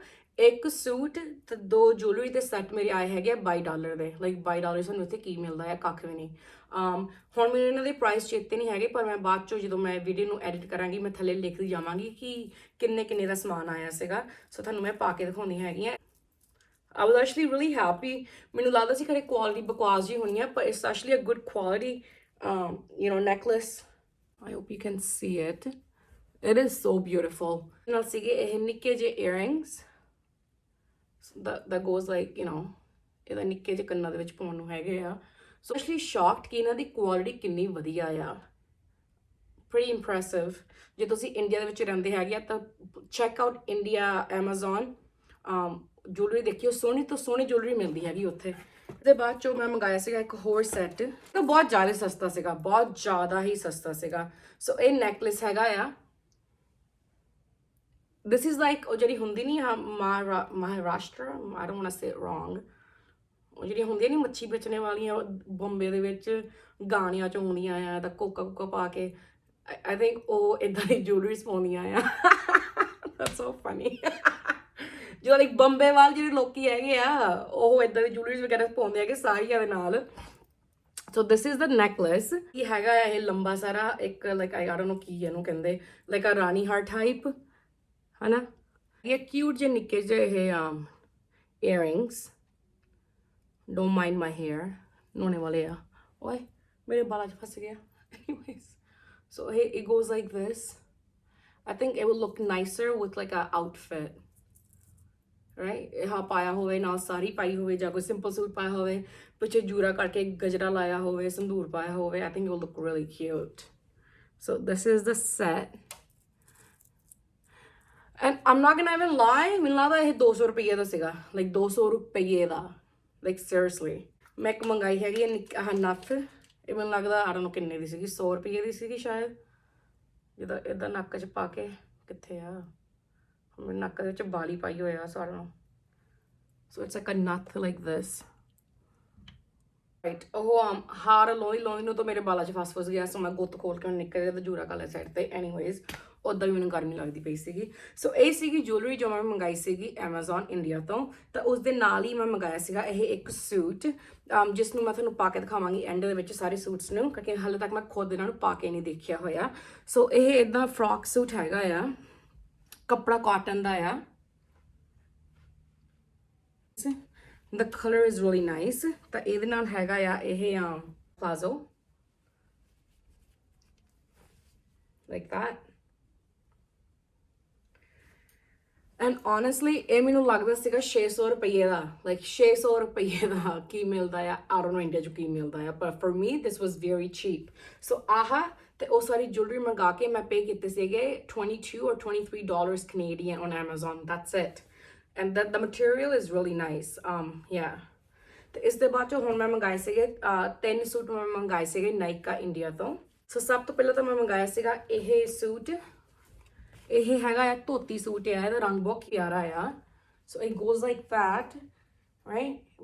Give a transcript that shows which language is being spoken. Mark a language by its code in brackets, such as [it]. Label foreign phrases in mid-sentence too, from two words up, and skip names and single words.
[pa] ਇੱਕ ਸੂਟ ਤੇ 2 ਜੁਐਲਰੀ ਦੇ ਸੈੱਟ ਮੇਰੇ ਆਏ ਹੈਗੇ $22 ਦੇ। ਲਾਈਕ $22 ਸਾਨੂੰ ਇੱਥੇ ਕੀ ਮਿਲਦਾ ਹੈ, ਕੱਖ ਵੀ ਨਹੀਂ। ਹੁਣ ਮੈਨੂੰ ਇਹਨਾਂ ਦੇ ਪ੍ਰਾਈਸ ਚੇਤੇ ਨਹੀਂ ਹੈਗੇ ਪਰ ਮੈਂ ਬਾਅਦ ਚੋਂ ਜਦੋਂ ਮੈਂ ਵੀਡੀਓ ਨੂੰ ਐਡਿਟ ਕਰਾਂਗੀ ਮੈਂ ਥੱਲੇ ਲਿਖਦੀ ਜਾਵਾਂਗੀ ਕਿ ਕਿੰਨੇ ਦਾ ਸਮਾਨ ਆਇਆ ਸੀਗਾ। ਸੋ ਤੁਹਾਨੂੰ ਮੈਂ ਪਾ ਕੇ ਦਿਖਾਉਂਦੀ ਹੈਗੀ ਆ। [en] I was actually really happy. [pa] ਮੈਨੂੰ ਲੱਗਦਾ ਸੀ ਖਰੇ ਕੁਆਲਿਟੀ ਬਕਵਾਸ ਜੀ ਹੋਣੀ ਆ ਪਰ [en] it's actually a good quality necklace. I hope you can see it. It is so beautiful. [pa] ਨਾਲ ਸੀਗੇ ਇਹ ਨਿੱਕੇ ਜਿਹੇ [en] earrings that goes like [pa] ਇਹਦਾ ਨਿੱਕੇ ਜਿਹੇ ਕੰਨਾਂ ਦੇ ਵਿੱਚ ਪਾਉਣ ਨੂੰ ਹੈਗੇ ਆ। [en] so actually shocked [pa] ਕਿ ਇਹਨਾਂ ਦੀ ਕੁਆਲਿਟੀ ਕਿੰਨੀ ਵਧੀਆ ਆ, [en] pretty impressive। [pa] ਜੇ ਤੁਸੀਂ ਇੰਡੀਆ ਦੇ ਵਿੱਚ ਰਹਿੰਦੇ ਹੈਗੇ ਆ ਤਾਂ [en] check out [pa] ਇੰਡੀਆ ਐਮਾਜ਼ਨ। ਜੁਐਲਰੀ ਦੇਖਿਓ, ਸੋਹਣੀ ਤੋਂ ਸੋਹਣੀ ਜੁਐਲਰੀ ਮਿਲਦੀ ਹੈਗੀ ਉੱਥੇ। ਤੇ ਬਾਅਦ ਚੋਂ ਮੈਂ ਮੰਗਾਇਆ ਸੀਗਾ ਇੱਕ ਹੋਰ ਸੈੱਟ ਤਾਂ ਬਹੁਤ ਜ਼ਿਆਦਾ ਸਸਤਾ ਸੀਗਾ, ਬਹੁਤ ਜ਼ਿਆਦਾ ਹੀ ਸਸਤਾ ਸੀਗਾ। ਸੋ ਇਹ ਨੈਕਲੈਸ ਹੈਗਾ ਆ, [en] this is like [pa] ਉਹ ਜਿਹੜੀ ਹੁੰਦੀ ਨਹੀਂ ਮਹਾਰਾਸ਼ਟਰ, [en] I don't want to say it wrong, [pa] ਉਹ ਜਿਹੜੀਆਂ ਹੁੰਦੀਆਂ ਨਹੀਂ ਮੱਛੀ ਵੇਚਣੇ ਵਾਲੀਆਂ ਬੰਬੇ ਦੇ ਵਿੱਚ ਗਾਣਿਆਂ 'ਚ ਆਉਂਦੀਆਂ ਆ ਤਾਂ ਕੋਕਾ ਪਾ ਕੇ [en] I think [pa] ਉਹ ਇੱਦਾਂ ਦੀ ਜੁਐਲਰੀਜ਼ ਪਾਉਂਦੀਆਂ ਆ। [en] That's so funny। [pa] ਜੋ ਲਾਈਕ ਬੰਬੇ ਵਾਲ ਜਿਹੜੇ ਲੋਕੀ ਹੈਗੇ ਆ ਉਹ ਇੱਦਾਂ ਦੀ ਜੁਐਲਰੀਜ਼ ਵਗੈਰਾ ਪਾਉਂਦੇ ਹੈਗੇ ਸਾੜੀਆਂ ਦੇ ਨਾਲ। [en] So this is the necklace. [pa] ਇਹ ਹੈਗਾ ਆ ਇਹ ਲੰਬਾ ਸਾਰਾ ਇੱਕ [en] like I don't know [pa] ਕੀ ਇਹਨੂੰ ਕਹਿੰਦੇ, ਲਾਈਕ ਆ ਰਾਣੀ ਹਾਰ ਟਾਈਪ ਹੈ ਨਾ। ਇਹ ਕਿਊਟ ਜਿਹੇ ਨਿੱਕੇ ਜਿਹੇ ਇਹ earrings। [en] Don't mind my hair, [pa] ਨਹਾਉਣੇ ਵਾਲੇ ਆ। ਓਏ ਮੇਰੇ ਬਾਲਾਂ 'ਚ ਫਸ ਗਿਆ। [en] Anyways, so it goes like this. I think it will look nicer with like a outfit, right? [pa] ਇਹ ਪਾਇਆ ਹੋਵੇ ਨਾਲ ਸਾੜੀ ਪਾਈ ਹੋਵੇ ਜਾਂ ਕੋਈ ਸਿੰਪਲ ਸੂਟ ਪਾਇਆ ਹੋਵੇ, ਪਿੱਛੇ ਜੂਰਾ ਕਰਕੇ ਗਜਰਾ ਲਾਇਆ ਹੋਵੇ, ਸੰਧੂਰ ਪਾਇਆ ਹੋਵੇ, [en] I think it will look really cute. So this is the set. And I'm not gonna even lie, [pa] ਮੈਨੂੰ ਲੱਗਦਾ ਇਹ 200 ਰੁਪਏ ਦਾ ਸੀਗਾ, ਲਾਈਕ 200 ਰੁਪਏ ਦਾ, [en] like seriously. [pa] ਮੈਂ ਇੱਕ ਮੰਗਾਈ ਹੈਗੀ ਆਹ ਨੱਥ, ਇਹ ਮੈਨੂੰ ਲੱਗਦਾ [en] I don't know [pa] ਕਿੰਨੇ ਦੀ ਸੀਗੀ, 100 ਰੁਪਏ ਦੀ ਸੀਗੀ ਸ਼ਾਇਦ। ਜਿੱਦਾਂ ਇੱਦਾਂ ਨੱਕ 'ਚ ਪਾ ਕੇ, ਕਿੱਥੇ ਆ ਮੇਰੇ ਨੱਕ ਦੇ ਵਿੱਚ ਬਾਲੀ ਪਾਈ ਹੋਇਆ ਸਾਰਿਆਂ ਨੂੰ। [en] So it's like a nut like this. [pa] ਰਾਈਟ ਉਹ ਹਾਰ ਲੋਈ ਨੂੰ ਤਾਂ ਮੇਰੇ ਬਾਲਾਂ 'ਚ ਫਸ ਗਿਆ, ਸੋ ਮੈਂ ਗੁੱਤ ਖੋਲ ਕੇ ਨਿਕਲ ਗਿਆ ਤਾਂ ਜੂਰਾ ਕਾਲਾ ਸਾਈਡ ਤੇ। ਐਨੀਵੇਜ਼ ਉੱਦਾਂ ਵੀ ਮੈਨੂੰ ਗਰਮੀ ਲੱਗਦੀ ਪਈ ਸੀਗੀ। ਸੋ ਇਹ ਸੀਗੀ ਜੁਐਲਰੀ ਜੋ ਮੈਂ ਮੰਗਾਈ ਸੀਗੀ ਐਮਾਜ਼ੋਨ ਇੰਡੀਆ ਤੋਂ। ਤਾਂ ਉਸ ਦੇ ਨਾਲ ਹੀ ਮੈਂ ਮੰਗਾਇਆ ਸੀਗਾ ਇਹ ਇੱਕ ਸੂਟ, ਜਿਸ ਨੂੰ ਮੈਂ ਤੁਹਾਨੂੰ ਪਾ ਕੇ ਦਿਖਾਵਾਂਗੀ ਐਂਡ ਦੇ ਵਿੱਚ ਸਾਰੇ ਸੂਟਸ ਨੂੰ, ਕਿਉਂਕਿ ਹਾਲੇ ਤੱਕ ਮੈਂ ਖੁਦ ਇਹਨਾਂ ਨੂੰ ਪਾ ਕੇ ਨਹੀਂ ਦੇਖਿਆ ਹੋਇਆ। ਸੋ ਇਹ ਇਦਾਂ ਫਰੋਕ ਸੂਟ ਹੈਗਾ ਆ, ਕੱਪੜਾ ਕਾਟਨ ਦਾ ਆ। [en] The color is really nice। [pa] ਤਾਂ ਇਹਦੇ ਨਾਲ ਹੈਗਾ ਆ ਇਹ ਪਲਾਜ਼ੋ [en] like that। and honestly [pa] ਇਹ ਮੈਨੂੰ ਲੱਗਦਾ ਸੀਗਾ 600 ਰੁਪਏ ਦਾ, like 600 ਰੁਪਏ ਦਾ ਕੀ ਮਿਲਦਾ ਆ, [en] I don't know [pa] ਇੰਡੀਆ 'ਚ ਕੀ ਮਿਲਦਾ ਆ, [en] but for me this was very cheap। [pa] so ਤੇ ਉਹ ਸਾਰੀ ਜੁਐਲਰੀ ਮੰਗਾ ਕੇ ਮੈਂ ਪੇ ਕੀਤੇ ਸੀਗੇ [en] 22 or 23 dollars Canadian on Amazon, that's it। and the material is really nice। yeah। [pa] ਤੇ ਇਸ ਦੇ ਬਾਅਦ 'ਚੋਂ ਹੁਣ ਮੈਂ ਮੰਗਾਏ ਸੀਗੇ 3 ਸੂਟ ਮੈਂ ਮੰਗਾਏ ਸੀਗੇ ਨਾਇਕਾ ਇੰਡੀਆ ਤੋਂ। ਸੋ ਸਭ ਤੋਂ ਪਹਿਲਾਂ ਤਾਂ ਮੈਂ ਮੰਗਾਇਆ ਸੀਗਾ ਇਹ ਸੂਟ। ਇਹ ਹੈਗਾ ਆ ਧੋਤੀ ਸੂਟ ਆ, ਇਹਦਾ ਰੰਗ ਬਹੁਤ ਪਿਆਰਾ ਆ। [en] So it goes like that, right.